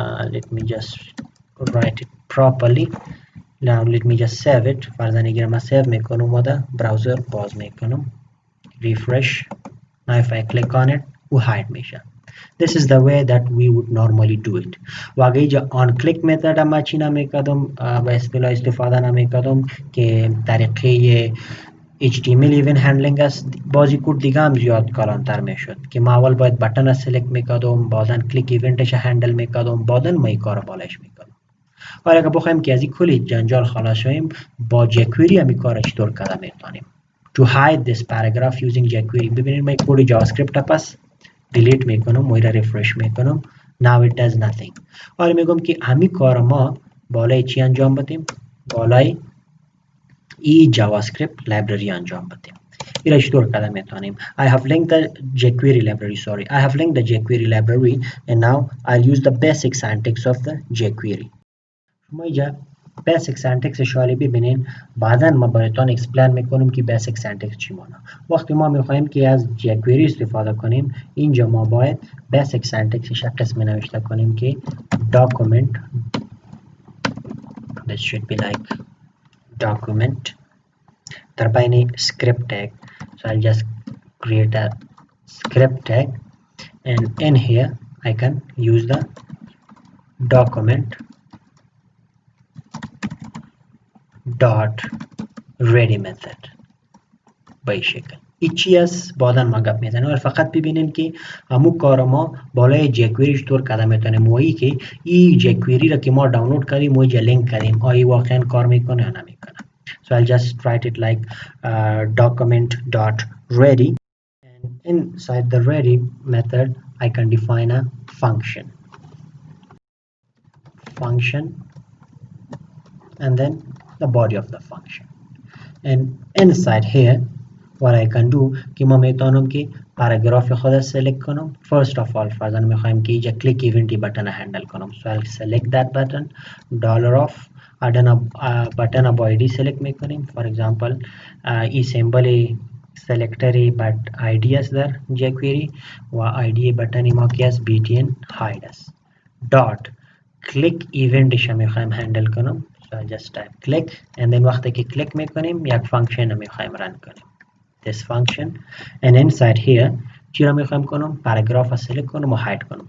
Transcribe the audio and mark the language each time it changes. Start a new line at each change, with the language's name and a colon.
English: let me just write it properly. now let me just save it.
Persian: فرضاً اگر ما save میکنم و در براوزر باز میکنم refresh.
English: now if I click on it و hide میشه. this is the way that we would normally do it.
Persian: و اگه اینجا on click method ما چی نمیکردم به اصطلاح استفاده نمیکردم که طریقه HTML ایون هندلینگ است بازی کود دیگه هم زیاد کلانتر میشد که ما اول باید بٹن را سلکت میکردم بعدا کلیک ایونتش هندل میکردم بعدا ما این کار بالش میکردم. حالا اگه بخوایم که از این کلی جنجال خلاص شویم با jQuery هم این کار چطور کرده میتونیم.
English: to hide this paragraph using jQuery.
Persian: ببینید من کد جاوا اسکریپت پس دیلیت میکنم و را ریفرش میکنم.
English: now it does nothing.
Persian: حالا میگم که همین کار ما بالای چی انجام بدیم؟ بالای ای جاوا اسکریپت لایبرری انجام بدیم. این را چطور کرده میتونیم؟
English: I have linked the jQuery library. I have linked the jQuery library and now I'll use the basic syntax of the jQuery.
Persian: شما اینجا basic syntax شالی ببینین بعدا ما براتون اکسپلین میکنم که basic syntax چی مانه. وقتی ما میخوایم که از jQuery استفاده کنیم اینجا ما باید basic syntax ش قسم نوشته کنیم که document
English: this should be like document
Persian: در بین script tag.
English: so I'll just create a script tag and in here I can use the document dot ready method
Persian: به شکل. ایچی از بعدا ما گپ میزنیم ولی فقط ببینین که همون کار ما بالای jQuery چطور کرده میتونیم و ای که این jQuery را که ما دانلود کردیم و اینجا لینک کردیم آیا واقعا کار میکنه یا نمیکنه.
English: so I'll just write it like document dot ready and inside the ready method I can define a function and then the body of the function and inside here what I can do
Persian: که ما میتونم که پاراگراف خود سلکت کنم.
English: first of all
Persian: فرضاً میخوایم که اینجا کلیک ایونتی بٹن هندل کنم.
English: so I'll select that button $off
Persian: بٹن با ID سلکت میکنیم. for example این سیمبل سلکتری but ID است در jQuery و ID بٹن ما که است btn hide است. dot click event ش میخوایم هندل کنم.
English: so I'll just type click and then
Persian: وقتی که کلیک میکنیم یک فانکشن میخوایم رن کنیم
English: this function and inside here
Persian: چی را میخوایم کنم؟ پاراگراف را سلکت کنم و hide کنم.